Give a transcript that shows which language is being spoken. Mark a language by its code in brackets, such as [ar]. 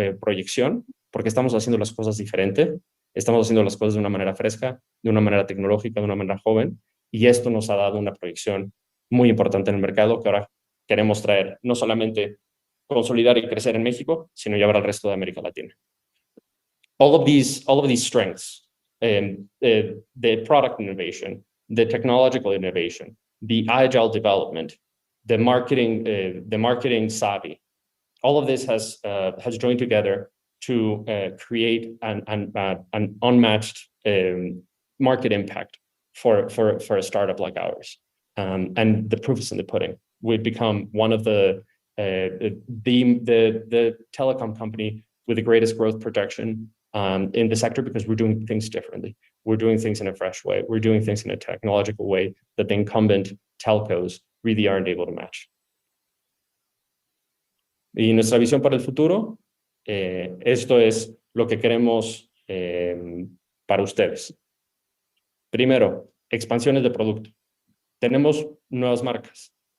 [es] proyección, porque estamos haciendo las cosas diferente, estamos haciendo las cosas de una manera fresca, de una manera tecnológica, de una manera joven, y esto nos ha dado una proyección muy importante en el mercado que ahora queremos traer, no solamente consolidar y crecer en México, sino llevar al resto de América Latina. [en] All of these strengths, the product innovation, the technological innovation, the agile development, the marketing savvy, all of this has joined together to create an unmatched market impact for a startup like ours. And the proof is in the pudding. We've become one of the telecom company with the greatest growth projection in the sector, because we're doing things differently. We're doing things in a fresh way. We're doing things in a technological way that the incumbent telcos really aren't able to match. [es] Y nuestra visión para el futuro, esto es lo que queremos para ustedes. Primero, expansiones de producto. Tenemos nuevas marcas.